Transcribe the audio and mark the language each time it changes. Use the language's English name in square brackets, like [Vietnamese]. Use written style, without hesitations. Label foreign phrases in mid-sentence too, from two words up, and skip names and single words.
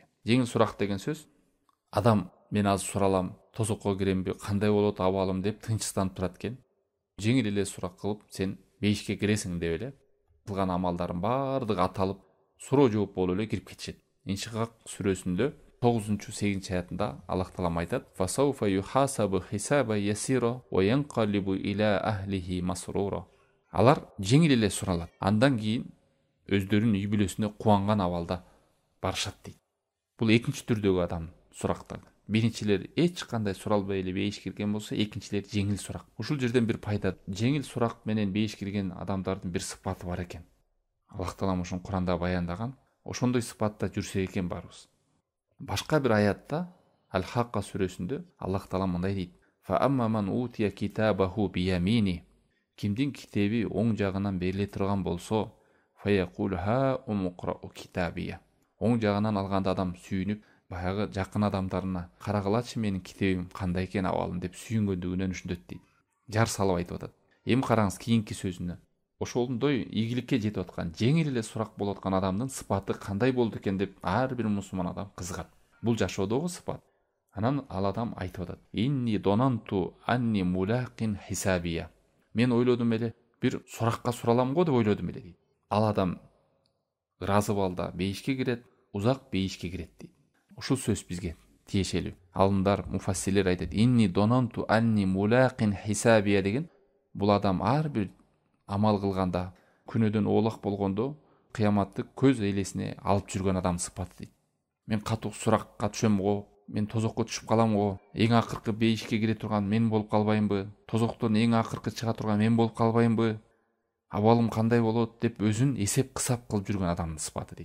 [Kyrgyz] Жеңил сурак деген сөз: адам "Мен азыр суралам, тозокко киремби, кандай болот абалым" деп тынчсызданып турат экен. Жеңил эле сурак кылып, сен бейишке киресиң деп эле кылган амалдарын баардыгы аталып, суроо жооп болуп эле кирип кетишет. Иншикак сүрөсүндө 9-8 аятында Аллах Таалам айтат: [Arabic] "فسوف يحاسب حسابا يسيرا وينقلب إلى أهله مسرورا." [Kyrgyz] Алар жеңил эле суралат. Андан кийин өздөрүнүн үй бүлөсүнө кубанган абалда барышат дейт. Бул экинчи түрдөгү адам сурактар. Биринчилер эч кандай суралбай эле бейиш кирген болсо, экинчилер жеңил сурак. Ушул жерден бир пайда: жеңил сурак менен бейиш кирген адамдардын бир сыпаты бар экен. Аллах Таалам ошон Куранда баяндаган. Ошондой сыпатта жүрсек экен барыбыз. Башка бир аятта Ал-Хакка сүрөсүндө Аллах Таалам мындай дейт: [Arabic] "فأما من أوتي كتابه بيمينه." [Kyrgyz] Кимдин китеби оң жагынан бериле турган болсо, [Arabic] "فيقول هاؤم اقرءوا كتابيه." [Kyrgyz] Оң жагынан алганда адам сүйүнүп, баягы жакын адамдарына "Карагылачы менин китебим кандай экен абалым" деп сүйүнгөндүгүнөн түшүнөт дейт. Жар салып айтып атат. Эми караңыз кийинки сөзүнө. Ошондой ийгиликке жетип аткан, жеңил эле сурак болуп аткан адамдын сыпаты кандай болду экен деп ар бир мусулман адам кызыгат. Бул жашоодогу сыпат. Анан ал адам айтып атат: [Arabic] "إني ظننت أني ملاق حسابيه." [Kyrgyz] Мен ойлодум эле, бир суракка суралам го деп ойлодум эле дейт. Ал адам ыраазы балда бейишке кирет, узак бейишке кирет дейт. Ушул сөз бизге тиешелүү. Алымдар, муфассирлер айтат: [Arabic] "إني ظننت أني ملاق حسابيه" [Kyrgyz] деген бул адам ар бир амал кылганда, күнөөдөн оолак болгондо кыяматты көз элесине алып жүргөн адам сыпаты дейт. Мен катуу суракка түшөм го, мен тозокко түшүп калам го, эң акыркы бейишке кире турган мен болуп калбаймбы, тозоктон эң акыркы чыга турган мен болуп калбаймбы, абалым кандай болот деп өзүн эсеп кысап кылып жүргөн адамдын сыпаты дейт.